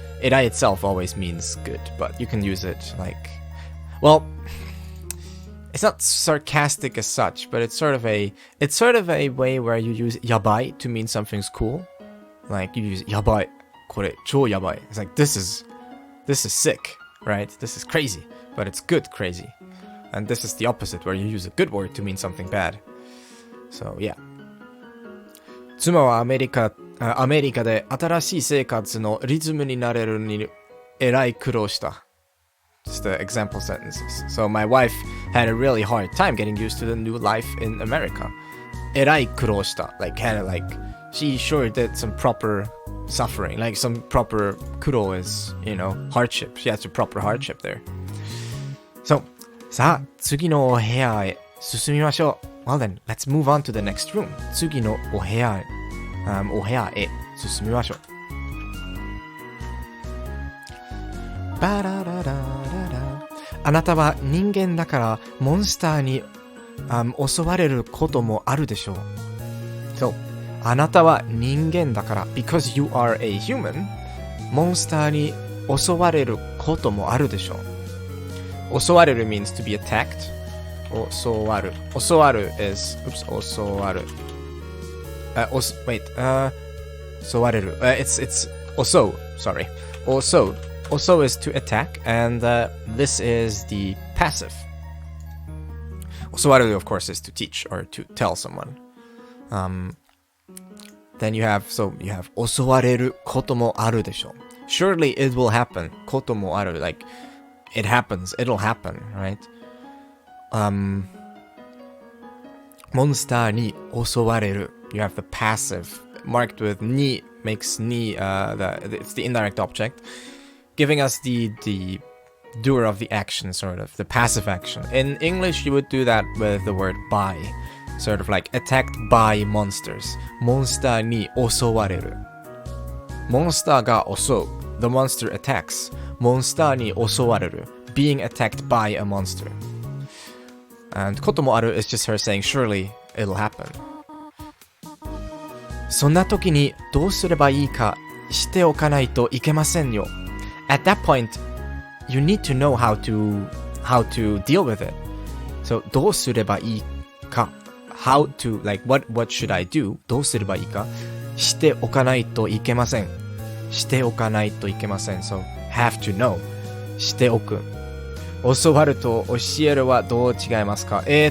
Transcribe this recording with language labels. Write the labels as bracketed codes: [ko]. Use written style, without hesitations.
[en] Erai itself always means good, but you can use it like, well, it's not sarcastic as such, but it's sort of a way where you use yabai to mean something's cool. Like you use yabai, [ja] kore chou yabai. [en] It's like this is sick, right? This is crazy, but it's good crazy. And this is the opposite, where you use a good word to mean something bad. So yeah. [ja] 妻はアメリカで新しい生活のリズムになれるにえらい苦労した. [en] Just the example sentences. So my wife had a really hard time getting used to the new life in America. [ja] えらい苦労した. [en] Like kind of like she sure did some proper suffering. Like some proper 苦労 is, you know, hardship. She has a proper hardship there. So [ja] さあ次のお部屋へ進みましょう. [en] Well then, let's move on to the next room. [ja] 次のお部屋へ進みましょう. バラララララ。あなたは人間だからモンスターに、襲われることもあるでしょう. [en] So, [ja] あなたは人間だから [en] because you are a human, [ja] モンスターに襲われることもあるでしょう. [en] 襲われる means to be attacked. 襲わる is oops 襲わる wait 襲われる it's also sorry also is to attack, and this is the passive. 襲われる of course is to teach or to tell someone. Then you have [ja] 襲われることもあるでしょう. [en] Surely it will happen. [ja] こともある [en] like it happens, it'll happen, right? [ja] モンスターに襲われる. [en] You have the passive marked with ni makes ni it's the indirect object, giving us the doer of the action, sort of the passive action. In English, you would do that with the word by, sort of like attacked by monsters. [ja] モンスターに襲われる. モンスターが襲う. [en] The monster attacks. [ja] モンスターに襲われる. [en] Being attacked by a monster. And [ja] こともある [en] is just her saying, surely it'll happen. [ja] そんな時にどうすればいいかしておかないといけませんよ. [en] At that point, you need to know how to deal with it. So [ja] どうすればいいか [en] how to, like what should I do? [ja] どうすればいいかしておかないといけません. しておかないといけません. [en] So have to know. しておく. [ja] 教わると教えるはどう違いますか?